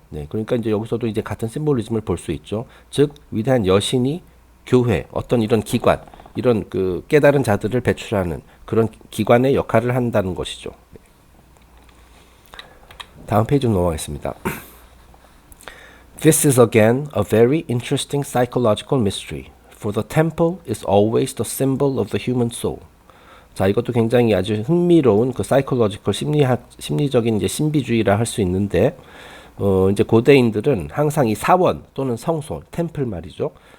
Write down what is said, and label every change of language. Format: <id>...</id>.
<ko>네, 그러니까 이제 여기서도 이제 같은 심볼리즘을 볼 수 있죠. 즉 위대한 여신이 교회, 어떤 이런 기관, 이런 그 깨달은 자들을 배출하는 그런 기관의 역할을 한다는 것이죠. 다음 페이지로 넘어가겠습니다.</ko> <en>This is again a very interesting psychological mystery, for the temple is always the symbol of the human soul.</en> <ko>자, 이것도 굉장히 아주 흥미로운 그 사이콜로지컬 심리적인 이제 신비주의라 할 수 있는데, 이제 고대인들은 항상 이 사원 또는 성소, 템플 말이죠.</ko>